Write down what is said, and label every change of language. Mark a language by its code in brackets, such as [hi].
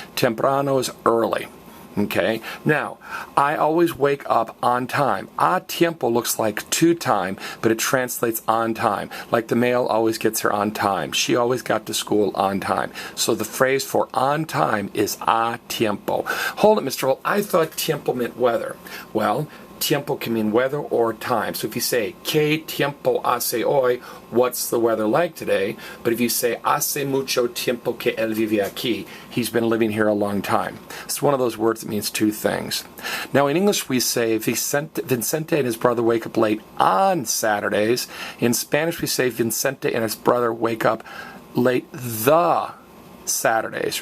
[en] Temprano is early. Okay? Now, I always wake up on time. A tiempo looks like to time, but it translates on time. Like the mail always gets here on time. She always got to school on time. So the phrase for on time is a tiempo. Hold it, Mr. Holt. I thought tiempo meant weather. Well, tiempo can mean weather or time. So if you say, [es] ¿Qué tiempo hace hoy? [en] What's the weather like today? But if you say, [es] hace mucho tiempo que él vive aquí, [en] he's been living here a long time. It's one of those words that means two things. Now in English we say, Vicente and his brother wake up late on Saturdays. In Spanish we say, Vicente and his brother wake up late the Saturdays.